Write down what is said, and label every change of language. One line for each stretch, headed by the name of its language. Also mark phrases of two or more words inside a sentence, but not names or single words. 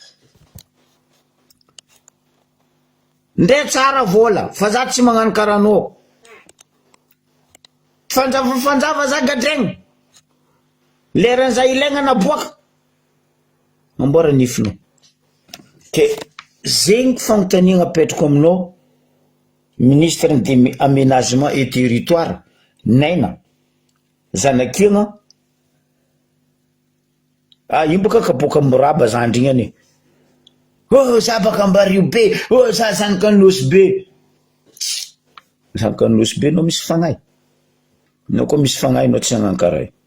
Malagasy: Ndre tsara vola, fa za tsy magnano karanao. Fanjava za gadregny. Leran'za ilaigna naboaka. Amboara nifinao. Ke zegny fagnontaniagna apetrako aminao,
French: ministre de aménagement et territoire,
Malagasy: Naina Zanakiana. Io baka kaboaka miraba zandry igny. Za baka Ambario be, za Zanakanosy be. Zanakanosy be no misy fagnahy. No koa misy fagnahy no tsy nagnano karaha io.